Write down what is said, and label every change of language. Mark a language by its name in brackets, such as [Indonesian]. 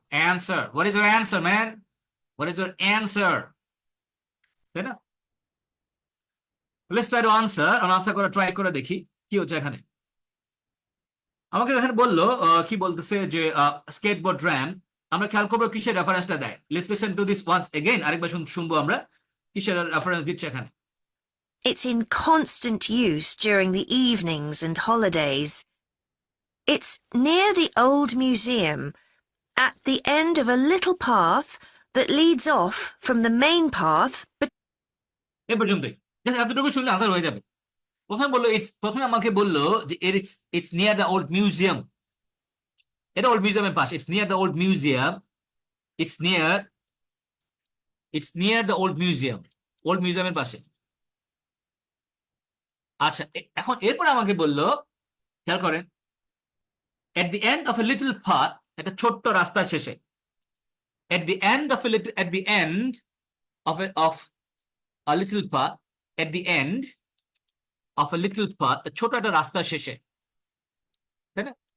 [English] answer, what is your answer man, what is your answer, [Bangla] তাই না? [English] Let's try to answer. [Bangla] Answer করে try করে দেখি কি হচ্ছে এখানে। আমাকে এখানে বললো কি বলতেছে যে স্কেটবোর্ড র্যাম্প, আমরা খেয়াল করবো কিসের রেফারেন্সটা দেয়। [English] let's listen to this once again, [Bangla] আরেকবার শুনবো আমরা কিসের রেফারেন্স দিচ্ছে এখানে। [English] It's in constant use during the evenings and holidays. It's near the old museum, at the end of a little path that leads off from the main path. But [Bangla] এ পর্যন্তই, just এতটুকু শুনলে answer হয়ে যাবে। প্রথমে বললো it's, প্রথমে আমাকে বললো যে [English] It's near the old museum. [Bangla] এটা ওল্ড মিউজিয়ামের পাশে, [English] it's near the old museum, [Bangla] it's near the old museum, old মিউজিয়ামের পাশে। [English] আচ্ছা, এখন এরপরে আমাকে বললো, [Bangla] খেয়াল করেন, [English] at the end of a little path, [Bangla] একটা ছোট্ট রাস্তার শেষে, [English] at the end of a little, at the end of a little path, at the end of a little path, [Bangla] ছোট একটা রাস্তার শেষে, তাই না?